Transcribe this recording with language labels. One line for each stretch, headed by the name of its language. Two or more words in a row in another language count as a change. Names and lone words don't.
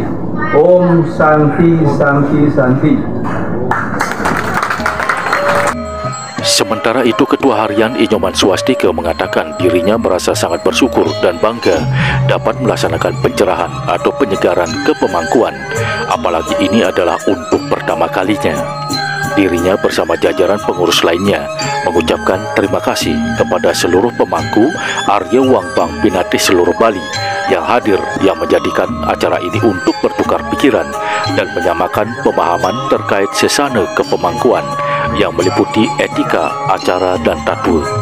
Sanskrit: Om Santi Santi Santi.
Indonesian: Sementara itu, Ketua Harian Inyoman Swastika mengatakan dirinya merasa sangat bersyukur dan bangga dapat melaksanakan pencerahan atau penyegaran kepemangkuan, apalagi ini adalah untuk pertama kalinya. Dirinya bersama jajaran pengurus lainnya mengucapkan terima kasih kepada seluruh pemangku Arya Wangbang Pinatih seluruh Bali yang hadir, yang menjadikan acara ini untuk bertukar pikiran dan menyamakan pemahaman terkait sesana kepemangkuan yang meliputi etika, acara, dan tatwa.